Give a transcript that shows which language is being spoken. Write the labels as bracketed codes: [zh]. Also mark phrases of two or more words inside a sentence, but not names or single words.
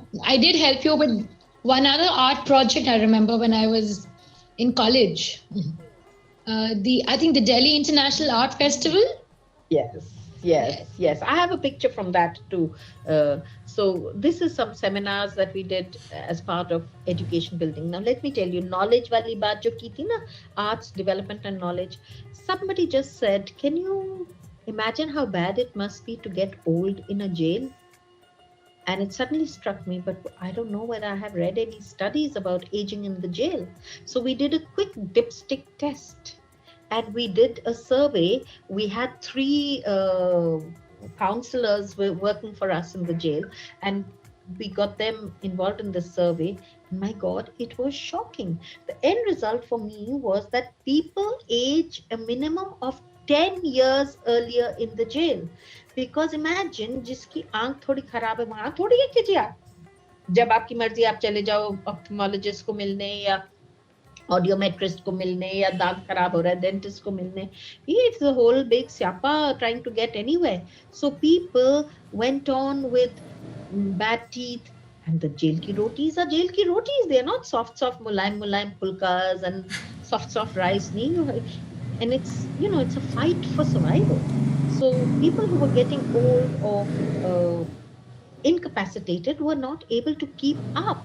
[en] I did help you with one other art project. I remember when I was in college. I think the Delhi International Art Festival. Yes. I have a picture from that too. So this is some seminars that we did as part of education building. Now let me tell you, [hi] knowledge wali baat jo ki thi na, [en] arts development and knowledge. Somebody just said, can you imagine how bad it must be to get old in a jail? And it suddenly struck me, but I don't know whether I have read any studies about aging in the jail. So we did a quick dipstick test. And we did a survey. We had 3 counselors working for us in the jail, and we got them involved in this survey. My God, it was shocking. The end result for me was that people age a minimum of 10 years earlier in the jail. Because imagine, [hi] जिसकी आंख थोड़ी खराब है, वहां थोड़ी है कीजिए आप. जब आपकी मर्जी आप चले जाओ ऑप्थेमोलॉजिस्ट को मिलने या ऑडियोमेट्रिस्ट को मिलने या दांत खराब हो रहा है डेंटिस्ट को मिलने. [en] It's a whole big siapa trying to get anywhere. So people went on with bad teeth, and the jail ki rotis are jail ki rotis. They are not soft mulayam pulkas and soft rice. And it's it's a fight for survival. So people who were getting old or incapacitated were not able to keep up.